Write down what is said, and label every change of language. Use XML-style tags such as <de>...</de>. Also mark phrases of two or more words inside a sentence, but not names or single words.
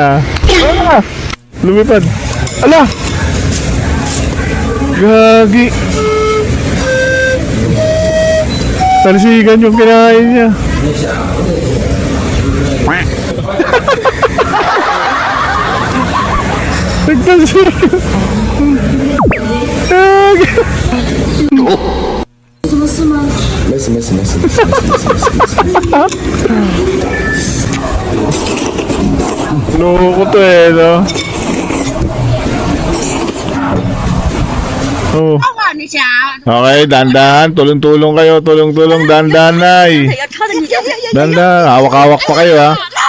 <tl>Lumipad. Ala! Gagi. Talsigan yung kinain niya. Nagtalsigan. Gagi.</tl> <zh>没事没事没事。</zh> <tl>Loko to eh, no? Oh. Okay, dandan. Tulong-tulong kayo. Tulong-tulong. Dandan, nay. Dandan. Hawak-hawak pa kayo, ha?</tl>